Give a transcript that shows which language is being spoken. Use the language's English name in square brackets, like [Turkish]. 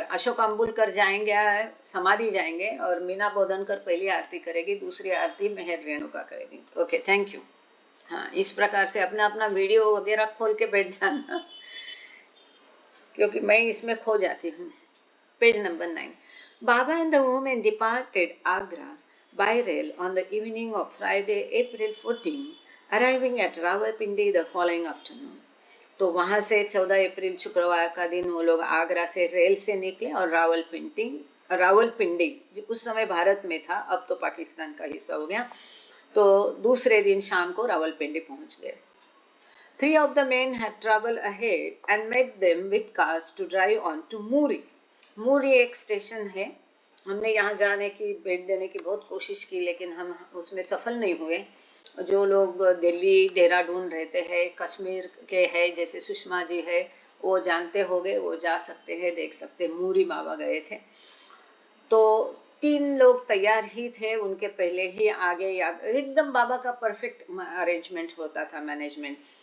[Hindi] अशोक अम्बुलकर जाएंगे, समाधि जाएंगे, और मीना बोधनकर पहली आरती करेगी, दूसरी आरती मेहर रेणुका करेगी। Okay, thank you. हाँ, इस प्रकार से अपना अपना वीडियो वगैरह खोल के बैठ जाना, क्योंकि मैं इसमें खो जाती हूँ। Page number 9। [English] Baba and the woman departed Agra by rail on the evening of Friday, April 14, arriving at Rawalpindi the following afternoon. [Hindi] तो वहां से 14 अप्रैल शुक्रवार का दिन वो लोग आगरा से रेल से निकले और रावलपिंडी उस समय भारत में था, अब तो पाकिस्तान का हिस्सा हो गया, तो दूसरे दिन शाम को रावलपिंडी पहुंच गए। [English] 3 of the men had traveled ahead and met them with cars to drive on to Muri. [Hindi] मूरी एक स्टेशन है, हमने यहाँ जाने की, भेंट देने की बहुत कोशिश की, लेकिन हम उसमें सफल नहीं हुए। जो लोग दिल्ली देहरादून रहते हैं, कश्मीर के हैं, जैसे सुषमा जी है, वो जानते होंगे, वो जा सकते हैं, देख सकते हैं। मूरी बाबा गए थे, तो 3 लोग तैयार ही थे, उनके पहले ही आगे याद, एकदम बाबा का परफेक्ट अरेंजमेंट होता था, मैनेजमेंट।